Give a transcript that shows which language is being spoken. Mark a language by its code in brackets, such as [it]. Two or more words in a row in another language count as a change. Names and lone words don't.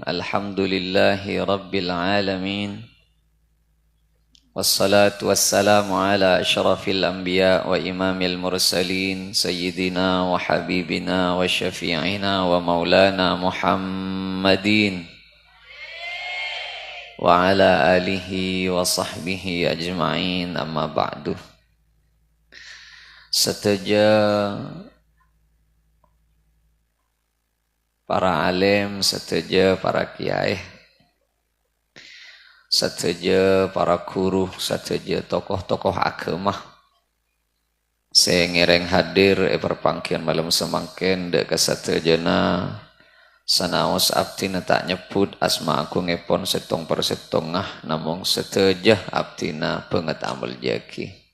[ar] الحمد لله رب العالمين والصلاة والسلام على أشرف الأنبياء وإمام المرسلين سيدنا وحبيبنا وشفيعنا ومولانا محمد وعلى آله وصحبه أجمعين أما بعد. [mad] Seteja para alim, seteja para kiai, seteja para guru, seteja tokoh-tokoh agama sengereng hadir perpangkian malam semangken dek kesetejana sanaos abtina tak nyebut asma agung epon setong per setongah namung setejah abtina banget amal jaki